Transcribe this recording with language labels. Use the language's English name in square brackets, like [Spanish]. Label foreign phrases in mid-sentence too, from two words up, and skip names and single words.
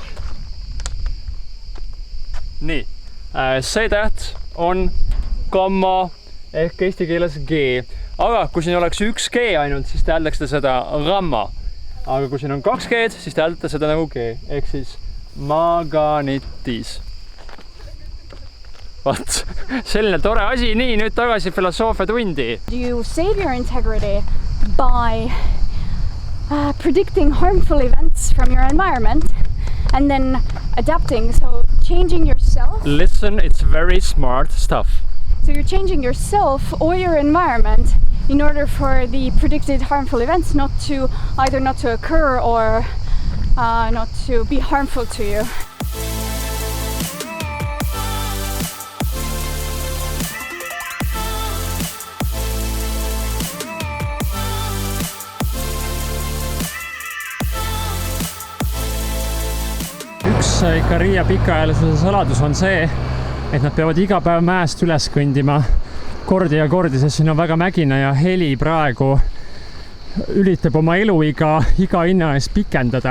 [Estonian] Nii, see täht on gamma ehk eesti keeles G. Aga kui siin oleks üks G ainult, siis täheldaks ta seda gamma. Aga kui siin on 2 G-d, siis täheldab ta seda nagu G. Ehk siis maganitis. Vaat, selline tore asi. Nii, nüüd tagasi filosoofia tundi. [English] You save your integrity by predicting harmful events from your environment and then adapting, so changing yourself. Listen, it's very smart stuff. So you're changing yourself or your environment in order for the predicted harmful events not to occur or not to be harmful to you. [Estonian] Ikka Riia pikaajalisuse saladus on see, et nad peavad iga päev mäest üles kõndima kordi ja kordi, sest siin on väga mägine ja heli praegu üritab oma eluiga iga hinna eest pikendada.